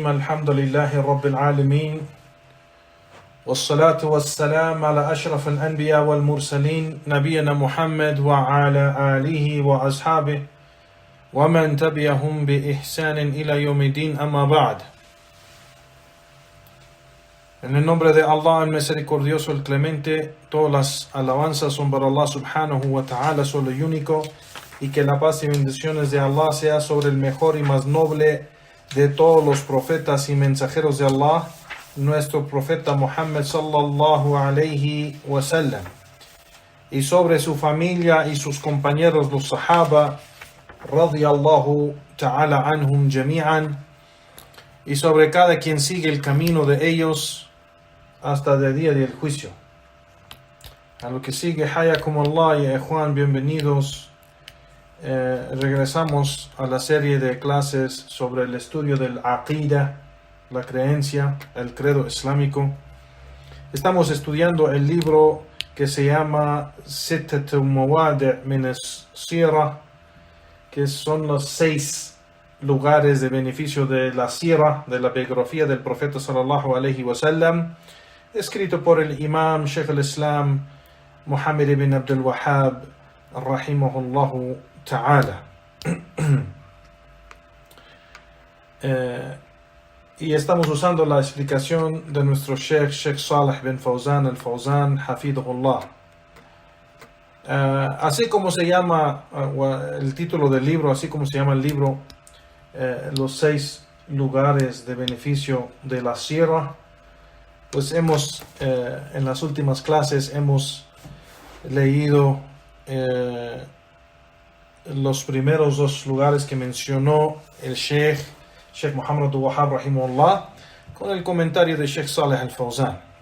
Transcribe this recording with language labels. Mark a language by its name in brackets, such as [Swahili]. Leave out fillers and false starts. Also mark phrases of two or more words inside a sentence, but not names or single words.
[Arabic] الحمد لله رب العالمين، والصلاة والسلام على أشرف الأنبياء والمرسلين نبينا محمد وعلى آله وأصحابه ومن تبعهم بإحسان إلى يوم الدين. أما بعد. [Spanish] En el nombre de Allah, el misericordioso, el clemente, todas las alabanzas son para Allah [Arabic] سبحانه وتعالى, [Spanish] solo y único, y que la paz y bendiciones de Allah sea sobre el mejor y más noble de todos los profetas y mensajeros de Allah, nuestro profeta Muhammad [Arabic] صلى الله عليه وسلم, [Spanish] y sobre su familia y sus compañeros los sahaba [Arabic] رضي الله تعالى عنهم جميعا, [Spanish] y sobre cada quien sigue el camino de ellos hasta el día del juicio. A lo que sigue, [Arabic] حياكم الله [Spanish] y Ikhwan, bienvenidos. Regresamos a la serie de clases sobre el estudio del Aqida, la creencia, el credo islámico. Estamos estudiando el libro que se llama Sittatu Mawadi' min as-Sira, que son los 6 lugares de beneficio de la Sira, de la biografía del profeta [Arabic] صلى الله عليه وسلم, [Spanish] escrito por el imam Sheikh al-Islam Muhammad ibn Abdul Wahhab [Arabic] رحمه الله تعالى. [Spanish] Y estamos usando la explicación de nuestro Sheikh Salih bin Fawzan al-Fawzan hafidhullah. Así como se llama el título del libro, así como se llama el libro, los 6 lugares de beneficio de la Sira, pues hemos, en las últimas clases hemos leído los primeros 2 lugares que mencionó el Sheikh Muhammad Abdul Wahhab rahimahullah, con el comentario de Sheikh Salih al-Fawzan.